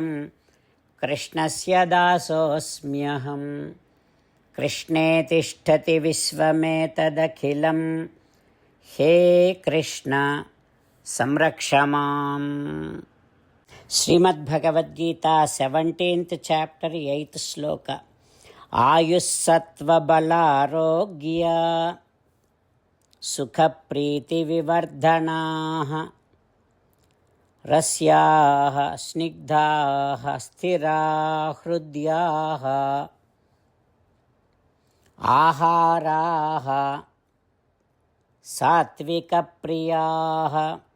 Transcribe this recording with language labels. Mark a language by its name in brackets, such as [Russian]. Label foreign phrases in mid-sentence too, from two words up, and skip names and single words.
[Sanskrit] कृष्णस्य दासोस्म्यहम्. कृष्णे तिष्ठति विश्वमेतदखिलम्. हे कृष्ण संरक्षमाम्. [English] Srimad Bhagavad Gita, 17th chapter, 8th sloka. [Sanskrit] आयुःसत्त्व बलारोग्य सुख प्रीति विवर्धनाः रस्याः स्निग्धाः स्थिरा हृद्या आहाराः सात्त्विक प्रियाः.